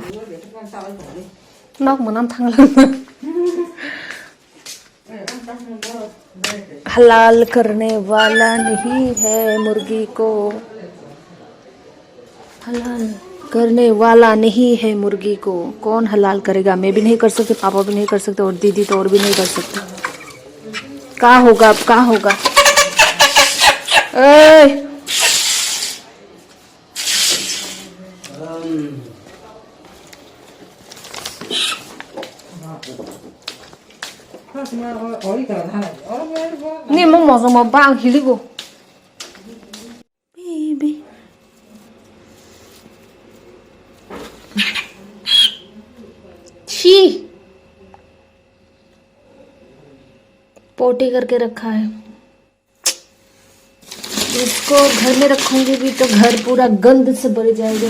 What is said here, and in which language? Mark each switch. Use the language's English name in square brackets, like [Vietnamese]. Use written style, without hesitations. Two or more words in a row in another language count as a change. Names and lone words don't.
[Hindi] नौक मुनाम थांग हलाल करने वाला नहीं है मुर्गी को, हलाल करने वाला नहीं है मुर्गी को। कौन हलाल करेगा? मैं भी नहीं कर सकती, पापा भी नहीं कर सकते, और दीदी तो और भी नहीं कर सकते। क्या होगा अब, क्या होगा? ए! [Korean] 니 뭐 먹어 뭐 빵 흘리고. 베이비. [Hindi] शी पोटी करके रखा है। इसको घर में रखूंगी भी तो घर पूरा गंद से भर जाएगा।